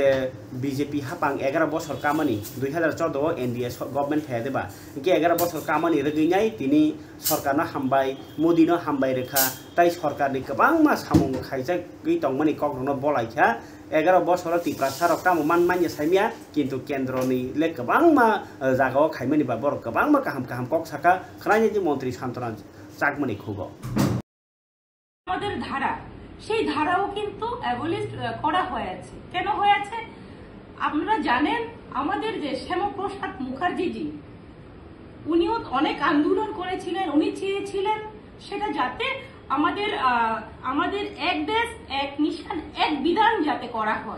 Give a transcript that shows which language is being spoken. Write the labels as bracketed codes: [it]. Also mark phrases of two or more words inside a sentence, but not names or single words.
[trp] बीजेपी हापां 11 बছর कामानि 2014 [en] NDA government [trp] फैदेबा इनके 11 बছর कामानि रगैनाय तिनि सरकारनो हामबाय मोदीनो हामबाय रेखा ताई सरकारनि गोबां मा सामुं खायजाय गैतंमानि कग्रनो बलायखा 11 बছर तिप्रासार कामो मानमान्य साइमिया किन्तु केन्द्रनि ले गोबां मा जागाव खायमानि बा बर गोबां मा काहाम कक साका खरायनि मन्त्री सान्तना चाकमानि खुगो [bn] আমাদের ধারা সেই ধারাও কিন্তু অ্যাবলিশ করা হয়েছে। কেন হয়েছে আপনারা জানেন, আমাদের যে শ্যামাপ্রসাদ মুখার্জি উনিও অনেক আন্দোলন করেছিলেন। উনি চেয়েছিলেন সেটা যাতে আমাদের এক দেশ এক নিশান এক বিধান যাতে করা হয়।